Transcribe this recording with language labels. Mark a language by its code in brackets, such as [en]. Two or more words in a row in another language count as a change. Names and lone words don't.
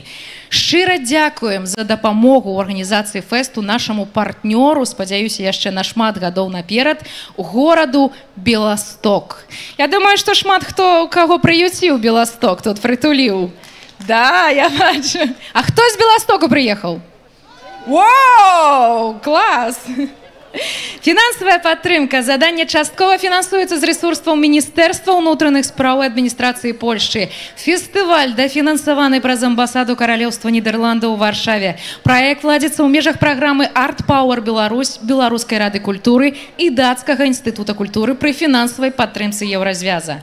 [be] Шчыра дзякуем за дапамогу ў арганізацыі фэсту нашаму партнёру, спадзяюся, яшчэ на шмат гадоў наперад, гораду Беласток. Я думаю, што шмат хто каго прыюціў Беласток, тут прытуліў. Да, я бачу. [ru] А кто из Белостока приехал? Вау, класс! [be] Фінансавая падтрымка задання часткова фінансуецца з рэсурсаў Міністэрства ўнутраных спраў і адміністрацыі Польшчы. Фестываль дафінансаваны праз амбасаду Каралеўства Нідерландаў у Варшаве. Праект ладзіцца ў межах праграмы Art Power Беларусь, Беларускай рады культуры і Дацкага інстытута культуры пры фінансавай падтрымцы Еўразвяза.